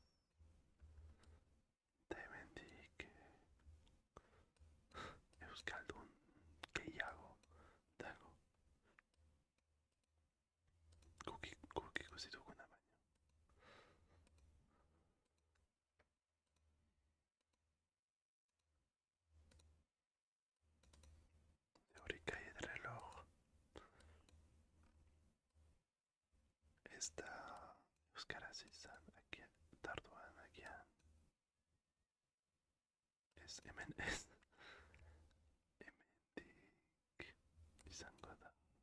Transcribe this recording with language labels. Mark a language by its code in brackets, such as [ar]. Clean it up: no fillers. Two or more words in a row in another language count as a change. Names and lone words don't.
[eu] Eta hemendik euskaldun gehiago dago. Guk ikusi duguna baino. Hori calle del reloj. Ez da euskaraz izan agian, tarduan agian. Ez, hemen ez. Hemendik izango da.